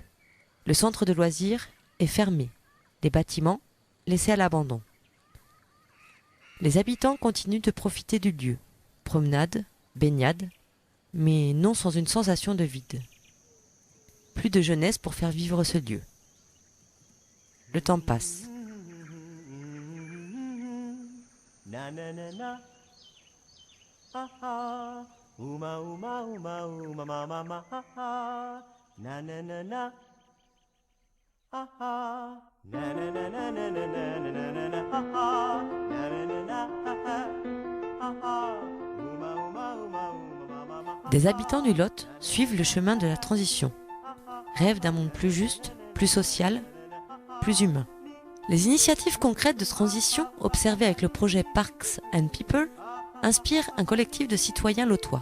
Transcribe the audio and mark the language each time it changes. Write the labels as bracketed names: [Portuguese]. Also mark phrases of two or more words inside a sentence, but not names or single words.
[French] Le centre de loisirs est fermé. Les bâtiments laissés à l'abandon. Les habitants continuent de profiter du lieu. Promenade, baignade, mais non sans une sensation de vide. Plus de jeunesse pour faire vivre ce lieu. Le temps passe. Na na na na, ha ha, uma uma uma uma ma ma ha ha, na na na na, ha ha, na na na na na na na na na ha ha, na na na na ha ha, uma uma uma uma. Des habitants du Lot suivent le chemin de la transition, rêvent d'un monde plus juste, plus social, plus humain. Les initiatives concrètes de transition observées avec le projet Parks and People inspirent un collectif de citoyens lotois.